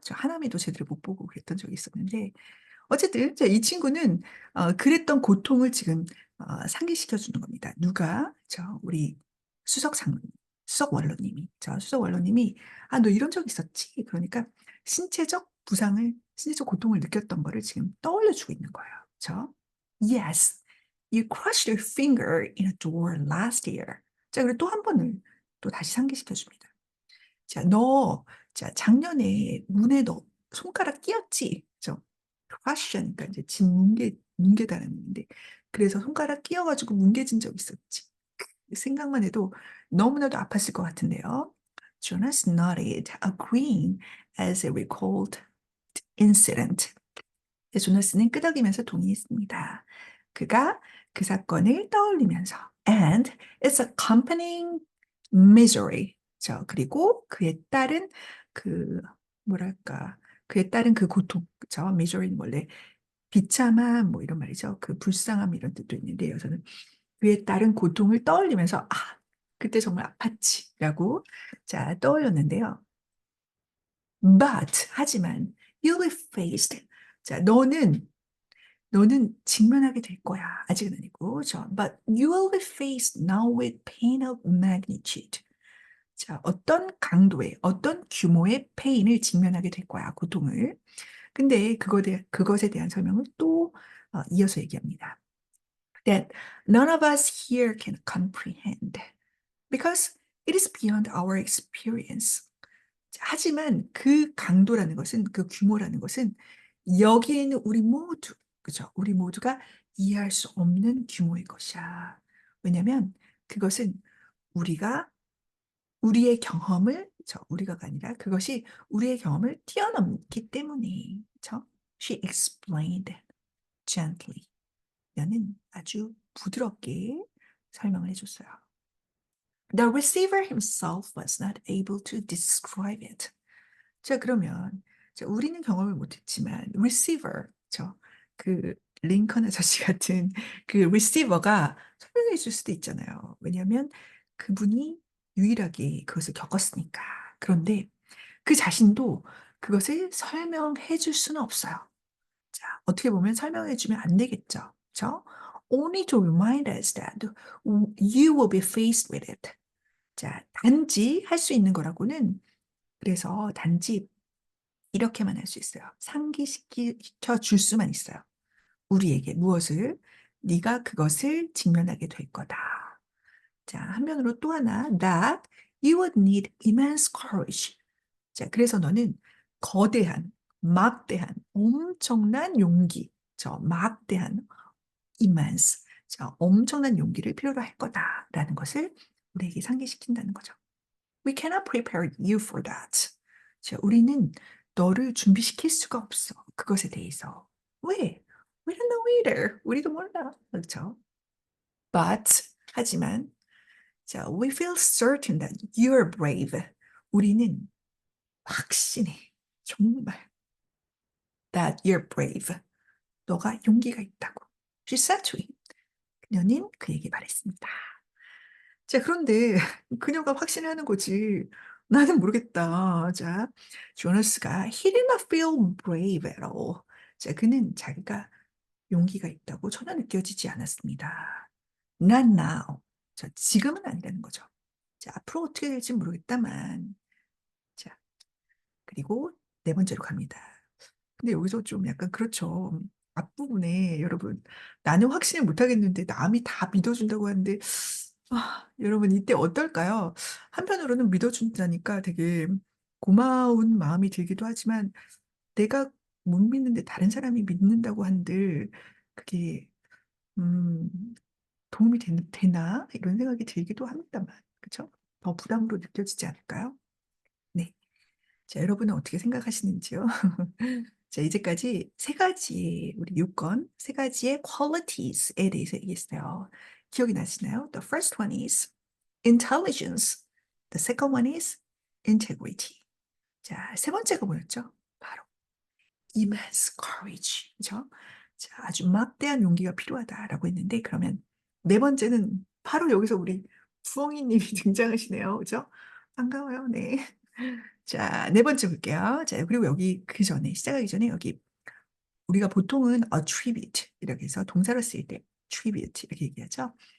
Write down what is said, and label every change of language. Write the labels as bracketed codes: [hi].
[ko] 저 하나미도 제대로 못 보고 그랬던 적이 있었는데 어쨌든 자, 이 친구는 그랬던 고통을 지금 상기시켜 주는 겁니다. 누가 우리 수석 장 수석 원로님이 수석 원로님이 너 이런 적 있었지? 그러니까 신체적 고통을 느꼈던 거를 지금 떠올려 주고 있는 거예요. 그렇죠? [en] Yes, you crushed your finger in a door last year. [ko] 자, 그리고 또 한 번을 또 다시 상기시켜 줍니다. 자, 작년에 문에 너 손가락 끼었지? 그죠? crush니까 이제 뭉개다는 의미인데, 그래서 손가락 끼어가지고 뭉개진 적 있었지. 생각만 해도 너무나도 아팠을 것 같은데요. [en] Jonas nodded, agreeing as he recalled incident. [ko] 조나스는 끄덕이면서 동의했습니다. 그가 그 사건을 떠올리면서 [en] and its accompanying misery. [ko] 그리고 그 뭐랄까 그에 따른 그 고통. 그죠? misery는 원래 비참함 뭐 이런 말이죠. 그 불쌍함 이런 뜻도 있는데 여기서는 그에 따른 고통을 떠올리면서 그때 정말 아팠지라고 떠올렸는데요. [en] But [ko] 하지만 [en] you'll be faced. [ko] 자, 너는 직면하게 될 거야. 아직은 아니고. [en] But you will be faced now with pain of magnitude. [ko] 자, 어떤 강도의, 어떤 규모의 페인을 직면하게 될 거야. 고통을. 근데 그것에 대한 설명을 또 이어서 얘기합니다. [en] That none of us here can comprehend because it is beyond our experience. [ko] 하지만 그 강도라는 것은, 그 규모라는 것은 여기에 있는 우리 모두, 그죠? 우리 모두가 이해할 수 없는 규모의 것이야. 왜냐하면 그것은 우리가 우리의 경험을, 우리가가 아니라 그것이 우리의 경험을 뛰어넘기 때문에, 그죠? [en] She explained gently. [ko] 나는 아주 부드럽게 설명을 해줬어요. [en] The receiver himself was not able to describe it. [ko] 자, 그러면 자, 우리는 경험을 못했지만 receiver, 그 링컨 아저씨 같은 그 receiver가 설명해 줄 수도 있잖아요. 왜냐하면 그분이 유일하게 그것을 겪었으니까. 그런데 그 자신도 그것을 설명해 줄 수는 없어요. 자, 어떻게 보면 설명해 주면 안 되겠죠. 그렇죠? Only to remind us that you will be faced with it. 자, 단지 할 수 있는 거라고는 그래서 단지 이렇게만 할 수 있어요. 상기시켜 줄 수만 있어요. 우리에게 무엇을? 네가 그것을 직면하게 될 거다. 자, 한면으로 또 하나 [en] that you would need immense courage. [ko] 자, 그래서 너는 거대한, 막대한, 엄청난 용기, 막대한 immense, 엄청난 용기를 필요로 할 거다라는 것을 우리에게 상기시킨다는 거죠. [en] We cannot prepare you for that. [ko] 자, 우리는 너를 준비시킬 수가 없어. 그것에 대해서. 왜? [en] We don't know either. [ko] 우리도 몰라. 그렇죠? [en] But, [ko] 하지만, 자, [en] we feel certain that you're brave. [ko] 우리는 확신해. 정말. [en] That you're brave. [ko] 너가 용기가 있다고. [en] She said to him. [ko] 그녀는 그에게 말했습니다. 자, 그런데 그녀가 확신하는 거지. 나는 모르겠다. 자, 조너스가 [en] he did not feel brave at all. [ko] 자, 그는 자기가 용기가 있다고 전혀 느껴지지 않았습니다. [en] Not now. [ko] 자, 지금은 아니라는 거죠. 자, 앞으로 어떻게 될지 모르겠다만. 자, 그리고 네 번째로 갑니다. 근데 여기서 좀 약간 그렇죠. 앞부분에 여러분 나는 확신을 못 하겠는데 남이 다 믿어준다고 하는데 여러분 이때 어떨까요? 한편으로는 믿어준다니까 되게 고마운 마음이 들기도 하지만 내가 못 믿는데 다른 사람이 믿는다고 한들 그게 음, 도움이 되나? 이런 생각이 들기도 합니다만 그렇죠? 더 부담으로 느껴지지 않을까요? 네. 자, 여러분은 어떻게 생각하시는지요? 자, 이제까지 세 가지의 우리 요건, 세 가지의 qualities에 대해서 얘기했어요. 기억이 나시나요? [en] The first one is intelligence. The second one is integrity. [ko] 자, 세 번째가 뭐였죠? 바로 immense courage. 그죠? 자, 아주 막대한 용기가 필요하다라고 했는데 그러면 네 번째는 바로 여기서 우리 부엉이님이 등장하시네요. 그죠? 반가워요. 네. 자, 네 번째 볼게요. 자, 그리고 여기 그 전에, 시작하기 전에 여기 우리가 보통은 attribute 이렇게 해서 동사로 쓰일 때 attribute 이렇게 얘기하죠.